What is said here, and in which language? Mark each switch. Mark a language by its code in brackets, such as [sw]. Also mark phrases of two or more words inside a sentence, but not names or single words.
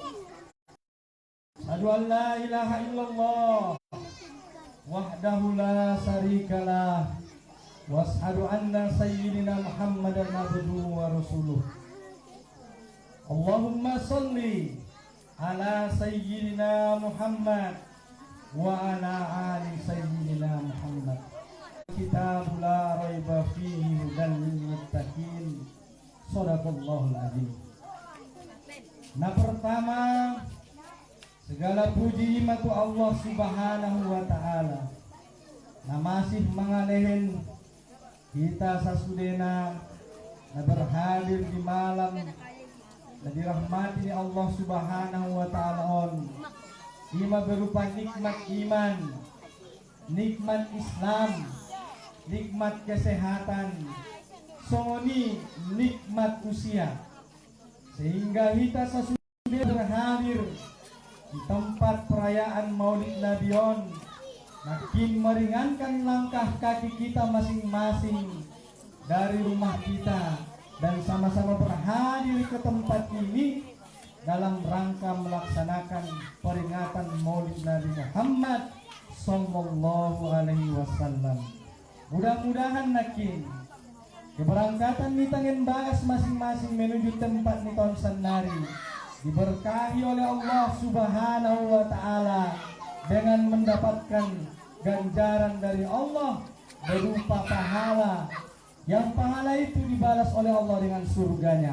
[ar] أشهد أن لا إله إلا الله وحده لا شريك له وأشهد أن سيدنا محمدا عبده ورسوله. اللهم صل على سيدنا محمد وعلى آل سيدنا محمد. الكتاب لا ريب فيه هدى للمتقين. صدق الله العظيم. [id] Nah, pertama, segala puji matu [ar] الله سبحانه وتعالى. [id] Nah, masih mengalehin kita sasudena berhadir di malam dan dirahmati [ar] الله سبحانه وتعالى [id] on. Ima berupa nikmat iman, nikmat Islam, nikmat kesehatan, songoni nikmat usia, sehingga kita sesudah berhadir di tempat perayaan Maulid Nabion, makin meringankan langkah kaki kita masing-masing dari rumah kita dan sama-sama berhadir ke tempat ini dalam rangka melaksanakan peringatan Maulid Nabi Muhammad [ar] صلى الله عليه وسلم. [id] Mudah-mudahan nakin keberangkatan [btm] ni tangen bagas [id] masing-masing menuju tempat ni tahun senari diberkahi oleh [ar] الله سبحانه وتعالى [id] dengan mendapatkan ganjaran dari Allah berupa pahala, yang pahala itu dibalas oleh Allah dengan surganya.